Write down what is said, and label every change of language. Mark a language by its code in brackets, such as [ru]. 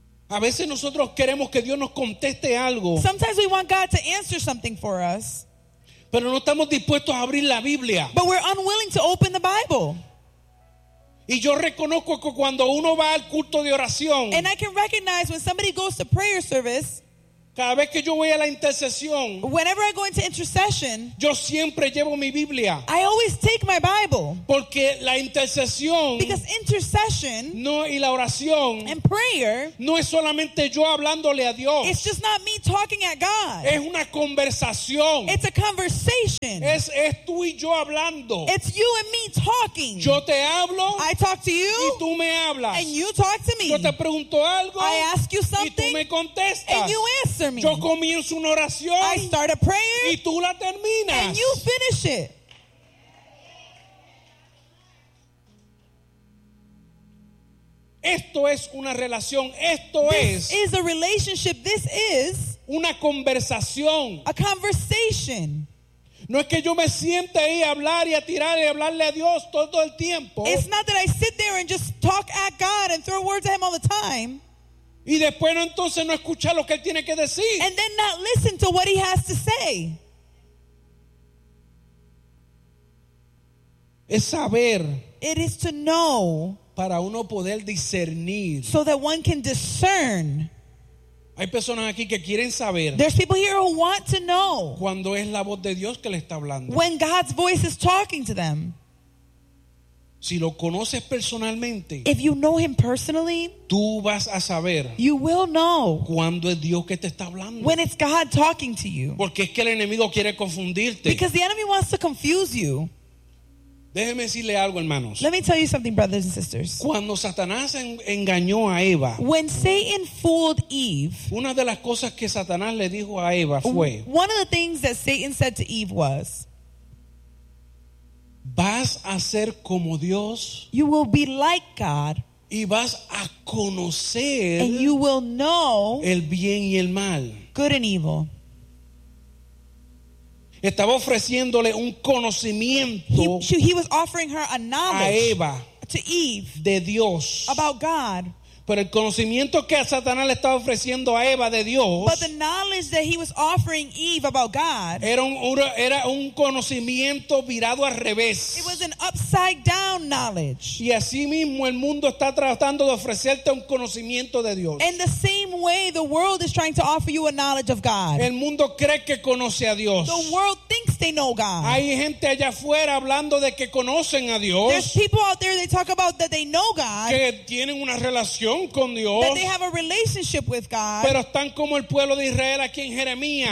[es] A veces nosotros queremos que Dios nos conteste algo. [en] Sometimes we want God to answer something for us. [es] Pero no estamos dispuestos a abrir la Biblia. [en] But we're unwilling to open the Bible. [es] Y yo reconozco que cuando uno va al culto de oración, [en] and I can recognize when somebody goes to prayer service, [es] cada vez que yo voy a la intercesión, [en] whenever I go into intercession, [es] yo siempre llevo mi Biblia. [en] I always take my Bible. [es] Porque la intercesión, [en] because intercession, [es] no, y la oración, [en] and prayer, [es] no es solamente yo hablándole a Dios. [en] It's just not me talking at God. [es] Es una conversación. [en] It's a conversation. [es] Es tú y yo hablando. [en] It's you and me talking. [es] Yo te hablo. [en] I talk to you. [es] Y tú me hablas. [en] And you talk to me. [es] Yo te pregunto algo. [en] I ask you something. [es] Y tú me contestas. [en] And you answer. Me. [es] Yo comienzo una oración. [en] I start a prayer. [es] Y tú la terminas. [en] And you finish it. [es] Esto es una relación. Esto [en] this [es] es. [en] This is a relationship. This is. [es] Una conversación. [en] A conversation. [es] No es que yo me siente ahí a hablar y a tirar y hablarle a Dios todo el tiempo. [en] It's not that I sit there and just talk at God and throw words at him all the time. [es] Y después no, entonces no escucha lo que él tiene que decir. [en] And then not listen to what he has to say. [es] Es saber. [en] It is to know. [es] Para uno poder discernir. [en] So that one can discern. [es] Hay personas aquí que quieren saber. [en] There's people here who want to know. [es] Cuando es la voz de Dios que le está hablando. [en] When God's voice is talking to them. [es] Si lo conoces personalmente, [en] if you know him personally, [es] tú vas a saber, [en] you will know, [es] cuando es Dios que te está hablando, [en] when it's God talking to you, [es] porque es que el enemigo quiere confundirte, [en] because the enemy wants to confuse you. [es] Déjeme decirle algo, hermanos. [en] Let me tell you something, brothers and sisters. [es] Cuando Satanás engañó a Eva, [en] when Satan fooled Eve, [es] una de las cosas que Satanás le dijo a Eva fue, [en] one of the things that Satan said to Eve was, [es] vas a ser como Dios. [en] You will be like God. [es] Y vas a conocer. [en] And you will know. [es] El bien y el mal. [en] Good and evil. [es] Estaba ofreciéndole un conocimiento. [en] He was offering her a knowledge. [es] A Eva. [en] To Eve. [es] De Dios. [en] About God. [es] Pero el conocimiento que Satanás le estaba ofreciendo a Eva de Dios, [en] but the knowledge that he was offering Eve about God, [es] era un conocimiento virado al revés. [en] It was an upside down knowledge. [es] Y así mismo el mundo está tratando de ofrecerte un conocimiento de Dios. [en] In the same way the world is trying to offer you a knowledge of God. [es] El mundo cree que conoce a Dios. [en] The world thinks they know God. [es] Hay gente allá afuera hablando de que conocen a Dios. [en] There's people out there that talk about that they know God. [es] Que tienen una relación con Dios, [en] that they have a relationship with God, [es] pero están como el pueblo de Israel aquí en Jeremías,